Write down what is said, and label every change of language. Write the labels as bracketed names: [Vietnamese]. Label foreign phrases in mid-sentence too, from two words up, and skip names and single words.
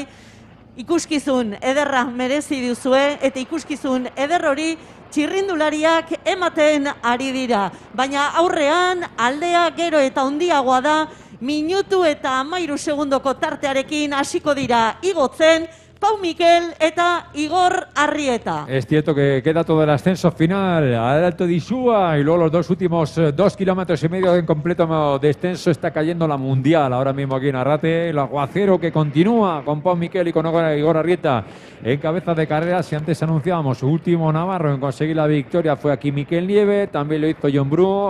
[Basque] Ikuskizun ederra merezi duzue, eta ikuskizun eder hori txirrindulariak ematen ari dira. Baina aurrean aldea gero eta handiagoa da, minutu eta 13 segundoko tartearekin hasiko dira igotzen Pau Miquel eta Igor Arrieta. [Spanish] Es cierto que queda todo el ascenso final al Alto de Isúa, y luego los 2 últimos 2,5 kilómetros en completo descenso. Está cayendo la Mundial ahora mismo aquí en Arrate, el aguacero que continúa con Pau Miquel y con Igor Arrieta en cabeza de carrera. Si antes anunciábamos su último navarro en conseguir la victoria fue aquí Miquel Nieve, también lo hizo John Bru.